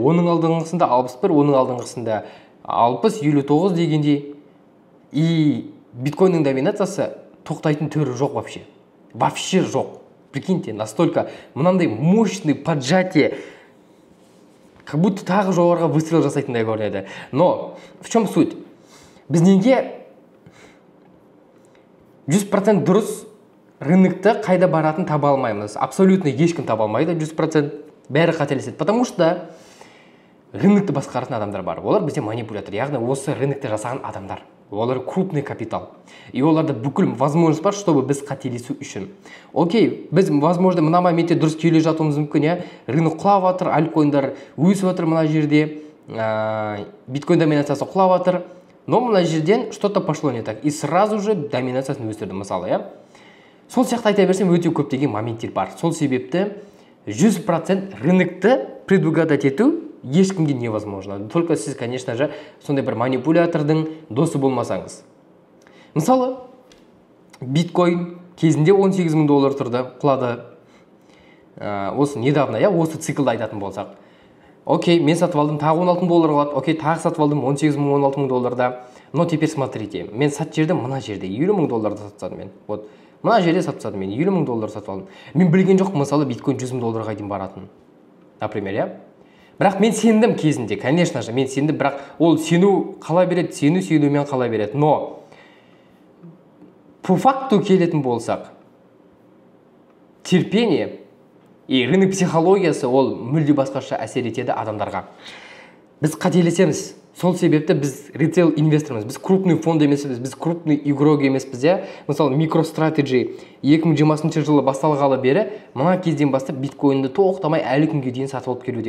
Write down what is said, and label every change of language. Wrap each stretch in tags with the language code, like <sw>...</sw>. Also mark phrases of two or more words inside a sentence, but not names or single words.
<kk>Оның алдыңғысында 61, оның алдыңғысында 60, 59 дегендей. И биткоинның доминациясы тоқтайтын түрі жоқ вообще. Вообще жоқ.</kk> <ru>Прикиньте, настолько</ru> <kk>мынандай</kk> <ru>мощный поджатие, как будто</ru> <kk>тағы жоғарға выстрел жасайтындай көрінеді.</kk> <ru>Но в чем суть?</ru> <kk>Біз неге 100% дұрыс рынокты қайда баратын таба алмаймыз? Абсолютно ешкім таба алмайды 100%. Бәрі қателеседі.</kk> <ru>Потому что</ru> <kk>рынокты басқаратын адамдар бар. Олар бізде манипулятор, яғни осы рынокты жасаған адамдар. Олар</kk> <ru>крупный капитал.</ru> <kk>И оларда бүкіл возможность бар, чтобы біз қателесу үшін. Окей, біз, возможно, мына моменте дұрыс келе жатуымыз мүмкін, рынок құлап жатыр, альткоиндар өсіп жатыр мына жерде, биткоин доминациясы құлап жатыр, но мына жерден</kk> <ru>что-то пошло не так. И сразу же</ru> <kk>доминациясын өсірді, мысалы, Сол сияқты айта берсем, өте көптеген моменттер бар. Сол себепті 100% рынокты предугадать ету ешкімге невозможно.</kk> <ru>Только сіз, конечно же,</ru> <kk>сондай бір манипулятордың досы болмасаңыз. Мысалы, биткоин кезінде $18 000 тұрды, құлады. Осы недавно, осы циклды айтатын болсақ. Окей, мен сатып алдым, тағы $16 000 қалады. Окей, тағы сатып алдым $18 000, $16 000.</kk> <ru>Но теперь смотрите,</ru> <kk>мен сат жерде, мына жерде $70 000 сатсадым мен. Вот, мына жерде сатсадым мен, $70 000 сатып алдым. Мен білген жоқ, мысалы, биткоин $100 000 дейін баратын. Например, Бірақ мен сендім кезінде,</kk> <ru>конечно же,</ru> <kk>мен сендім, бірақ ол сену қала береді, сенумен қала береді.</kk> <ru>Но по факту</ru> <kk>келетін болсақ,</kk> <ru>терпение и рынок</ru> <kk>психологиясы ол мүлде басқаша әсер етеді адамдарға. Біз қателесеміз. Сол себепті біз ритейл инвестормыз, біз крупный фонд емеспіз, біз</kk> <ru>крупный игрок</ru> <kk>емеспіз. Мысалы, MicroStrategy 2020 жылы басталғалы бері, мына кезден бастап биткоинді тоқтамай әлі күнге дейін сатып алып келуде.</kk>